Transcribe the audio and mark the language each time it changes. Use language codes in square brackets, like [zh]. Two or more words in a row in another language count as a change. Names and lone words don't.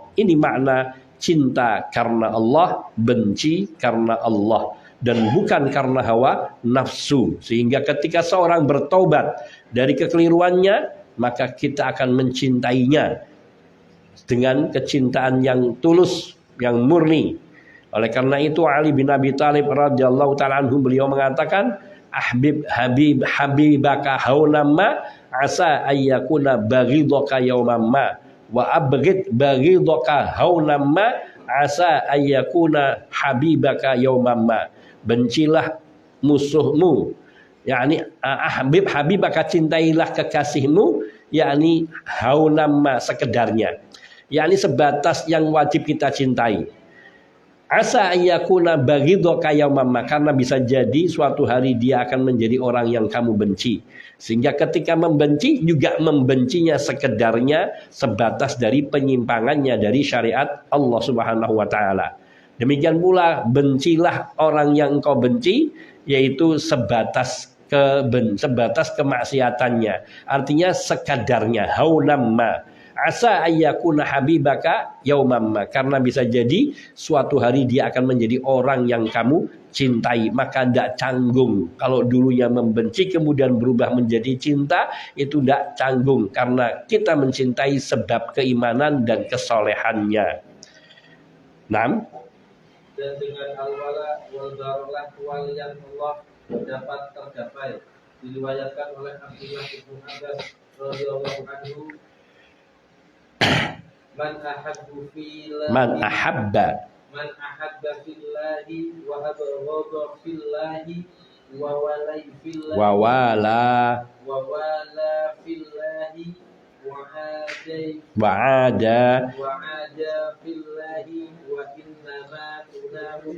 [id] Ini makna cinta karena Allah, benci karena Allah, dan bukan karena hawa nafsu. Sehingga ketika seorang bertobat dari kekeliruannya, maka kita akan mencintainya dengan kecintaan yang tulus, yang murni. Oleh karena itu Ali bin Abi Thalib [ar] رضي الله تعالى عنه [id] beliau mengatakan, [ar] حبيبك هونا ما عسى أن يكون بغيضك يوما ما وأبغض بغيضك هونا ما عسى أن يكون حبيبك يوما ما. [id] Bencilah musuhmu, yakni habibaka, cintailah kekasihmu, yakni haunamma, sekedarnya, yakni sebatas yang wajib kita cintai. [ar] عسى أن يكون بغيضك يوما ما, [id] karena bisa jadi suatu hari dia akan menjadi orang yang kamu benci. Sehingga ketika membenci juga membencinya sekedarnya, sebatas dari penyimpangannya dari syariat Allah [ar] سبحانه وتعالى. [id] Demikian pula bencilah orang yang engkau benci, yaitu sebatas kemaksiatannya. Artinya sekadarnya, haunamma. [ar] عسى أن يكون حبيبك يوما ما, [id] karena bisa jadi suatu hari dia akan menjadi orang yang kamu cintai. Maka tidak canggung kalau dulunya membenci kemudian berubah menjadi cinta, itu tidak canggung karena kita mencintai sebab keimanan dan kesolehannya. 6. Dan dengan [ar] الولاء والبركة [id] kewalian Allah dapat tercapai. Diriwayatkan oleh [ar] Abdullah bin Abbas رضي الله عنه، من أحب في الله وأبغض في الله ووالى في الله وعادى في الله وإنما تنال